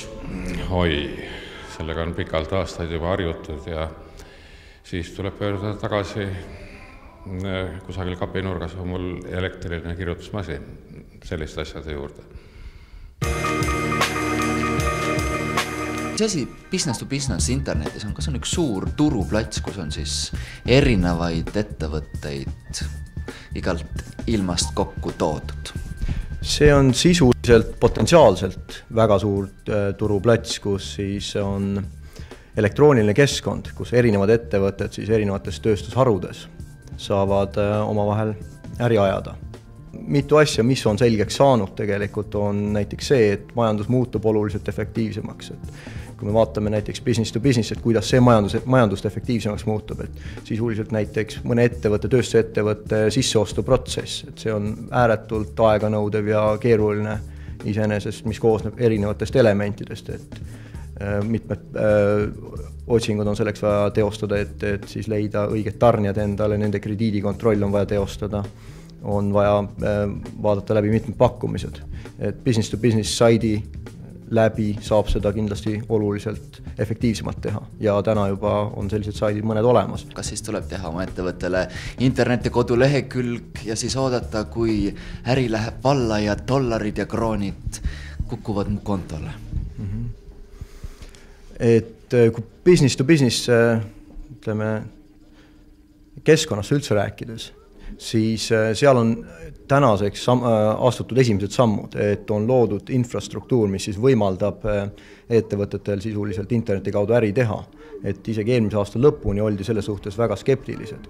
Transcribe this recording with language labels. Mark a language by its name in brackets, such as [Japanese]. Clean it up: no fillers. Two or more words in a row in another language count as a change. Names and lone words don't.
[Estonian] Oi, sellega on pikalt aastaid juba harjutud ja siis tuleb pöörduda tagasi. Kusagil kapinurgas on mul elektriline kirjutusmasin selliste asjade juurde. Mis asi [English] business to business [Estonian] internetis on? Kas on üks suur turuplats, kus on siis erinevaid ettevõtteid igalt ilmast kokku toodud? See on sisuliselt potentsiaalselt väga suur turuplats, kus siis on elektrooniline keskkond, kus erinevad ettevõtted siis erinevates tööstusharudes saavad omavahel äri ajada. mitu asja, mis on selgeks saanud tegelikult, on näiteks see, et majandus muutub oluliselt efektiivsemaks. Et kui me vaatame näiteks [English] business to business, [Estonian] et kuidas see majandust efektiivsemaks muutub, et sisuliselt näiteks mõne ettevõtte, tööstusettevõtte sisseostuprotsess, et see on ääretult aeganõudev ja keeruline iseenesest, mis koosneb erinevatest elementidest, et mitmed otsingud on selleks vaja teostada, et siis leida õiged tarnijad endale, nende krediidikontroll on vaja teostada, on vaja vaadata läbi mitmed pakkumised. Et [English] business to business [Estonian] saidi läbi saab seda kindlasti oluliselt efektiivsemalt teha ja täna juba on sellised saidid mõned olemas. Kas siis tuleb teha oma ettevõttele interneti kodulehekülg ja siis oodata, kui äri läheb valla ja dollarid ja kroonid kukuvad mu kontole? Et kui [English] business to business [Estonian] ütleme, keskkonnast üldse rääkides, siis seal on tänaseks astutud esimesed sammud, et on loodud infrastruktuur, mis siis võimaldab ettevõtetel sisuliselt interneti kaudu äri teha. Et isegi eelmise aasta lõpuni oldi selle suhtes väga skeptilised.